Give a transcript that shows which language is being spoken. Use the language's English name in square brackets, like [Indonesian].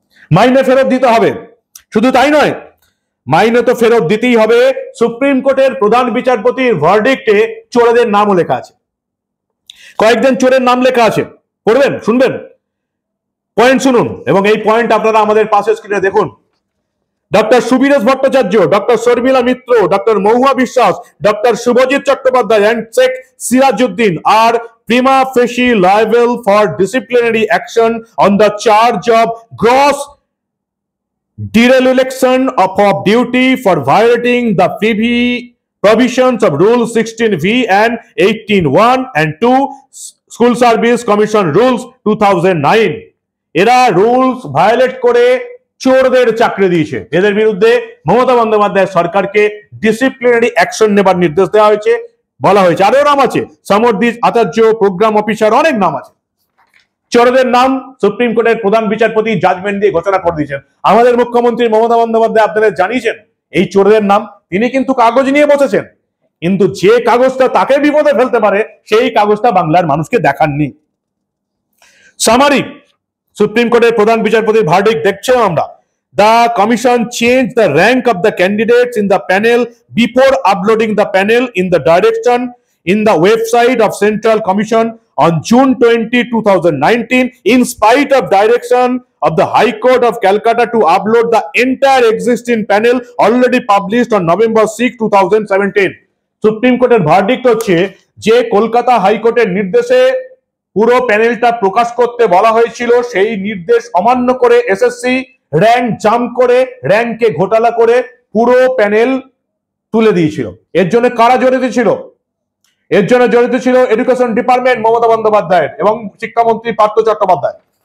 [Bangla] মাইনে ফেরত দিতে হবে। শুধু তাই নয়, মাইনে তো ফেরত দিতেই হবে। সুপ্রিম কোর্টের প্রধান বিচারপতির ভার্ডিক্টে চোরদের নামও লেখা আছে, কয়েকজন চোরের নাম লেখা আছে। পড়বেন, শুনবেন, পয়েন্ট শুনুন, এবং এই পয়েন্ট আপনারা আমাদের পাশের স্ক্রিনে দেখুন। [English] Doctor Subiresh Bhattacharya, doctor Sharmila Mitra, doctor Mahua Biswas, doctor Subhajit Chattopadhyay and Sheikh Sirajuddin are prima facie liable for disciplinary action on the charge of gross dereliction of duty for violating the provisions of Rule 16V and 18(1) and 2 School Service Commission Rules 2009। [Bangla] এরা rules violet করে চোরদের চাকরি দিয়েছে। এদের বিরুদ্ধে মমতা বন্দ্যোপাধ্যায় সরকারকে disciplinary action নেবার নির্দেশ দেওয়া হয়েছে। বলা হয়েছে, আরো নাম আছে, সমরদীপ আচার্য, প্রোগ্রাম অফিসার, অনেক নাম আছে। চোরদের নাম সুপ্রিম কোর্টের প্রধান বিচারপতি জাজমেন্ট দিয়ে ঘোষণা করে দিয়েছেন। আমাদের মুখ্যমন্ত্রী মমতা বন্দ্যোপাধ্যায় আপনাদের জানিয়েছেন এই চোরদের নাম। তিনি কিন্তু কাগজ নিয়ে বসেছেন, কিন্তু যে কাগজটা তাকে বিপদে ফেলতে পারে সেই কাগজটা বাংলার মানুষকে দেখাননি। সামারি, সুপ্রিম কোর্টের প্রধান বিচারপতির ভার্ডিক্ট দেখছেন আমরা। [English] The commission changed the rank of the candidates in the panel before uploading the panel in the direction in the website of Central Commission on June 20, 2019, in spite of direction of the High Court of Calcutta to upload the entire existing panel already published on November 6, 2017. [Bangla] Supreme কোর্টের verdict হচ্ছে যে কলকাতা হাইকোর্টের নির্দেশে পুরো প্যানেলটা প্রকাশ করতে বলা হয়েছিল, সেই নির্দেশ অমান্য করে এসএসসি র্যাঙ্ক জাম্প করে, র্যাঙ্কে ঘোটালা করে পুরো প্যানেল তুলে দিয়েছিল। এর জন্য কারা জড়িত ছিল? এর জন্য জড়িত ছিল এডুকেশন ডিপার্টমেন্ট মমতা বন্দ্যোপাধ্যায়ের এবং শিক্ষামন্ত্রী পার্থ চট্টোপাধ্যায়।